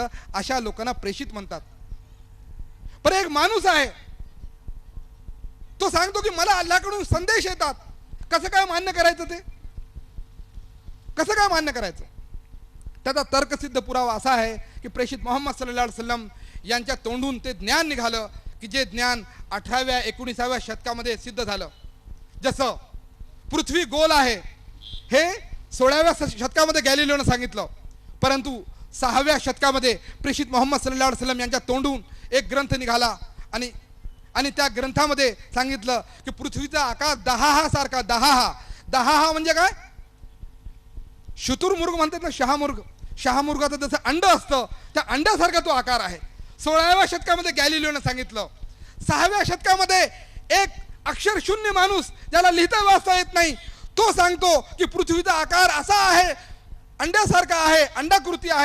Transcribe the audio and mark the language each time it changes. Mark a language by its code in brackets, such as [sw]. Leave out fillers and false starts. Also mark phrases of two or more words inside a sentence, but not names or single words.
[mr] अशा लोकांना प्रेषित म्हणतात. पण एक माणूस आहे, तो सांगतो की मला अल्लाहकडून संदेश येतात. कसं काय मान्य करायचं? ते कसं काय मान्य करायचं? त्याचा तर्कसिद्ध पुरावा असा आहे की प्रेषित मोहम्मद [ar] صلى الله عليه وسلم [mr] यांच्या तोंडून ते ज्ञान निघालं की जे ज्ञान 18व्या 19व्या शतकामध्ये सिद्ध झालं. जसं पृथ्वी गोल आहे हे 16व्या शतकामध्ये गॅलिलिओनं सांगितलं, परंतु 6व्या शतकामध्ये प्रेषित मोहम्मद [ar] صلى الله عليه وسلم [mr] यांच्या तोंडून एक ग्रंथ निघाला आणि त्या ग्रंथामध्ये सांगितलं की पृथ्वीचा आकार दहा सारखा दहा म्हणजे काय शुतुरमुर्ग म्हणतात ना शहामुर्गाचं जसं अंड असतं त्या अंड्यासारखा तो आकार आहे. 16व्या शतकामध्ये गॅलिलिओने सांगितलं. 6व्या शतकामध्ये एक अक्षरशून्य माणूस ज्याला लिहिता वाचता येत नाही तो सांगतो की पृथ्वीचा आकार असा आहे अंड्यासारखा आहे अंडाकृती आहे.